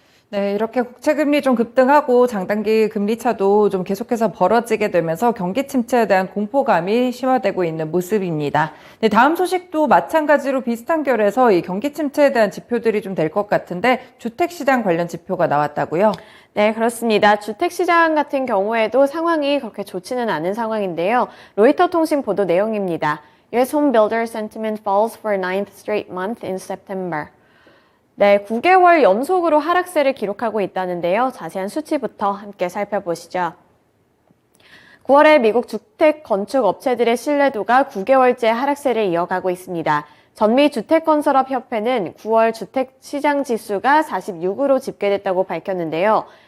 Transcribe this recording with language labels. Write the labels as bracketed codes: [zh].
[ko] 네, 이렇게 국채금리 좀 급등하고 장단기 금리차도 좀 계속해서 벌어지게 되면서 경기 침체에 대한 공포감이 심화되고 있는 모습입니다. 네, 다음 소식도 마찬가지로 비슷한 결에서 이 경기 침체에 대한 지표들이 좀 될 것 같은데 주택시장 관련 지표가 나왔다고요? 네, 그렇습니다. 주택시장 같은 경우에도 상황이 그렇게 좋지는 않은 상황인데요. 로이터 통신 보도 내용입니다. [en] US Home Builder Sentiment falls for 9th straight month in September. [ko] 네, 9개월 연속으로 하락세를 기록하고 있다는데요. 자세한 수치부터 함께 살펴보시죠. 9월에 미국 주택 건축 업체들의 신뢰도가 9개월째 하락세를 이어가고 있습니다. 전미주택건설업협회는 9월 주택시장 지수가 46으로 집계됐다고 밝혔는데요.